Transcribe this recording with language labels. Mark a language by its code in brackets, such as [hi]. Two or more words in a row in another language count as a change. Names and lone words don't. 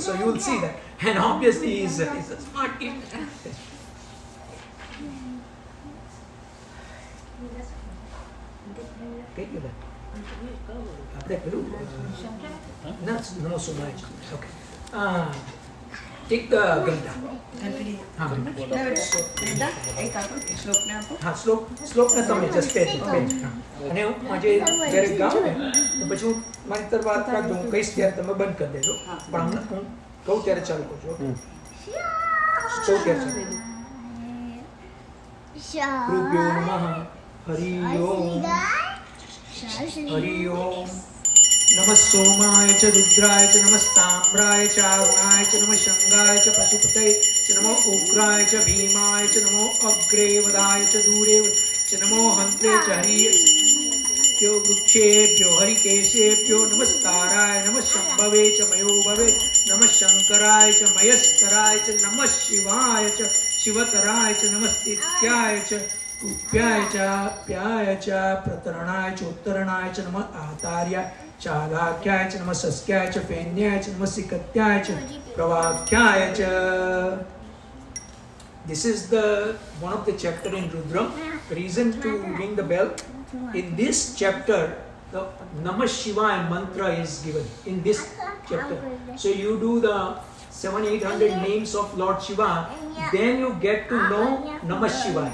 [en] So you will see that, and obviously he's a smart kid. Not so much. Okay. Take the Ganta. [gu] શ્લોકને તમે જસ્ટ અને જ્યારે ગાઉં ને તો પછી હું મારી તરફ વાત રાખજો, હું કહીશ ત્યારે તમે બંધ કરી દેજો, પણ હમણાં હું કહું ત્યારે ચાલુ કરજો. કહું ત્યારે ચાલુ. [sa] कृभ्यो नमः हरि ओम हरि ओम. नमः सोमाय च रुद्राय च नमः ताम्राय च अरुणाय च नमः शंगाय च पशुपतये च नमो उग्राय च भीमाय च नमो अग्रे वदाय च दूरे च नमो हन्त्रे च हरिभ्यो वृक्षेभ्यो हरिकेशेभ्यो नमस्ताराय नमः शंभवे च मयोभवे नमः शंकराय च मयस्कराय च नमः शिवाय च शिवतराय च नमस्तित्याय च कुप्याय च प्याय च प्रतरणाय च उत्तरणाय च नमः आतार्याय चालाख्याय च नमः सस्क्याय च फेन्याय च नमः सिकत्याय च प्रवाख्याय च. [en] This is the one of the chapter in Rudram. Reason to ring the bell. In this chapter, the Namah Shivaya mantra is given in this chapter. So you do the 700-800 names of Lord Shiva, then you get to know Namah Shivaya.